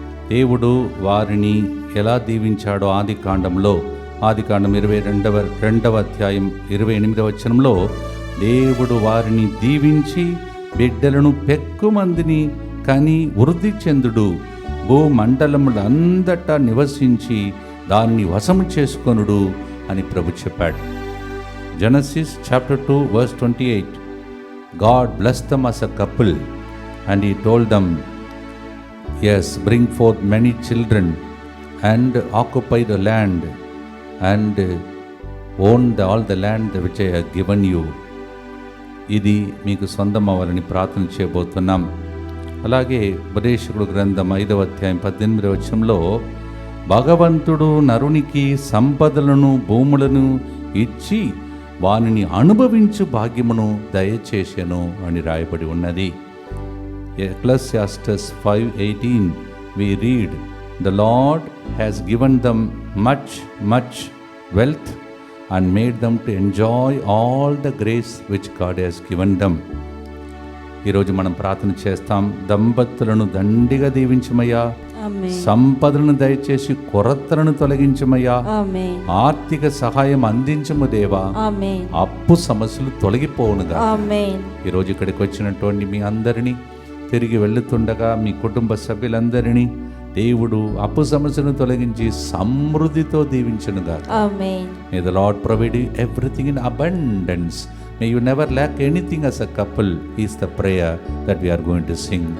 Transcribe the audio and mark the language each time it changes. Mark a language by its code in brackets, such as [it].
[te] దేవుడు వారిని ఎలా దీవించాడో ఆదికాండం 22వ అధ్యాయం 28వ వచనంలో దేవుడు వారిని దీవించి బిడ్డలను పెక్కుమందిని కని వృద్ధి చెందుడు, భూమండలములందటా నివసించి దానిని వశము చేసుకొనుడు అని ప్రభు చెప్పాడు. [en] Genesis chapter 2 verse 28. God blessed them as a couple and he told them, yes, bring forth many children and occupy the land and own all the land which I have given you. [te] ఇది మీకు సొంతం అవ్వాలని ప్రార్థన చేయబోతున్నాం. అలాగే ఉపదేశకుడు గ్రంథం 5వ అధ్యాయం 18వ వచనంలో భగవంతుడు నరునికి సంపదలను భూములను ఇచ్చి వానిని అనుభవించు భాగ్యమును దయచేసెను అని రాయబడి ఉన్నది. [en] Ecclesiastes 5:18 we read, the Lord has given them much wealth and made them to enjoy all the grace which God has given them. [te] ఈరోజు మనం ప్రార్థన చేస్తాం. దంపతులను దండిగా దీవించమయ్యా, సంపదలను దయచేసి కొరతలను తొలగించమయ్యా, ఆర్థిక సహాయం అందించము దేవా, అప్పు సమస్యలు తొలగిపోవునుగా. ఈరోజు ఇక్కడికి వచ్చినటువంటి మీ అందరినీ తిరిగి వెళ్తుండగా మీ కుటుంబ సభ్యులందరినీ దేవుడు అప్పు సమస్యను తొలగించి సమృద్ధితో దీవించునుగా. [en] May the Lord provide you everything in abundance. May you never lack anything as a couple is the prayer that we are going to sing.